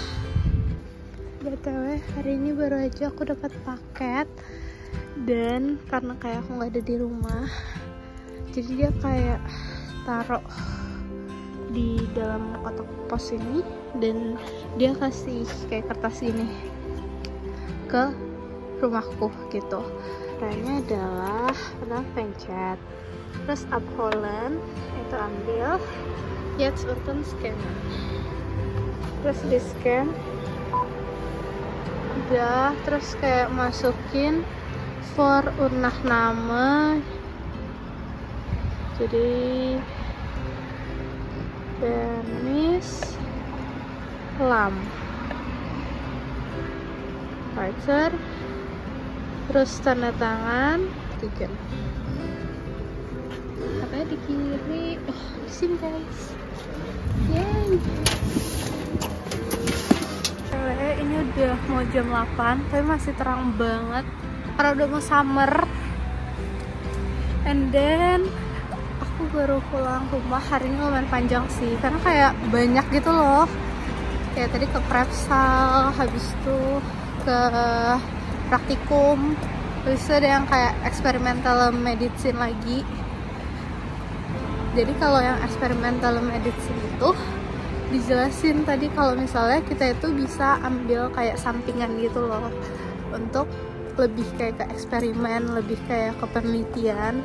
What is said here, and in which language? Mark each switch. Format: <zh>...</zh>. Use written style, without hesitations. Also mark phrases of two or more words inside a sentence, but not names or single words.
<id>BTW hari ini baru aja aku dapat paket, dan karena kayak aku nggak ada di rumah jadi dia kayak taruh di dalam kotak pos ini dan dia kasih kayak kertas ini ke rumahku gitu. Caranya adalah pertama pencet, terus abholen itu ambil,</id> <de>jetzt unten scannen,</de> <id>terus di scan udah, terus kayak masukin for Unnachname, jadi Dennis Lam Pfizer, terus tanda tangan 3. Katanya di kiri, di sini guys. Yay. Ini udah mau jam 8 tapi masih terang banget karena udah mau summer.</id> <en>And then</en> <id>aku baru pulang rumah. Hari ini lumayan panjang sih, karena kayak banyak gitu loh. Kayak tadi ke Prepsal, habis itu ke praktikum, habis itu ada yang kayak</id> <en>experimental medicine</en> <id>lagi. Jadi kalau yang</id> <en>experimental medicine</en> <id>itu dijelasin tadi kalau misalnya kita itu bisa ambil kayak sampingan gitu loh, untuk lebih kayak ke eksperimen, lebih kayak ke penelitian.</id>